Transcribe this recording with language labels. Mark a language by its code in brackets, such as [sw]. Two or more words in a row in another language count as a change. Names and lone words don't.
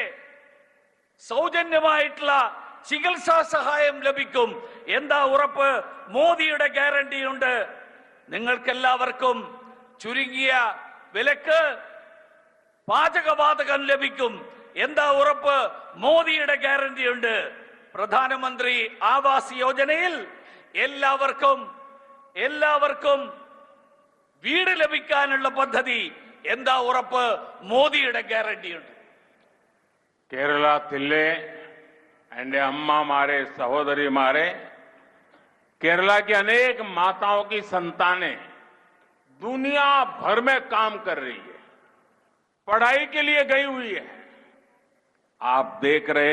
[ml] സൗജന്യമായിട്ടുള്ള ചികിത്സാ സഹായം ലഭിക്കും എന്താ ഉറപ്പ് മോദിയുടെ ഗ്യാരണ്ടി ഉണ്ട് നിങ്ങൾക്കെല്ലാവർക്കും ചുരുങ്ങിയ വിലക്ക് പാചകവാതകം ലഭിക്കും എന്താ ഉറപ്പ് മോദിയുടെ ഗ്യാരണ്ടി ഉണ്ട് പ്രധാനമന്ത്രി ആവാസ് യോജനയിൽ എല്ലാവർക്കും വീട് ലഭിക്കാനുള്ള പദ്ധതി എന്താ ഉറപ്പ് മോദിയുടെ ഗ്യാരണ്ടി ഉണ്ട് കേരളത്തിലെ എന്റെ അമ്മമാരേ സഹോദരിമാരേ [hi] केरला की अनेक माताओं की संतानें दुनिया भर में काम कर रही है पढ़ाई के लिए गई हुई है आप देख रहे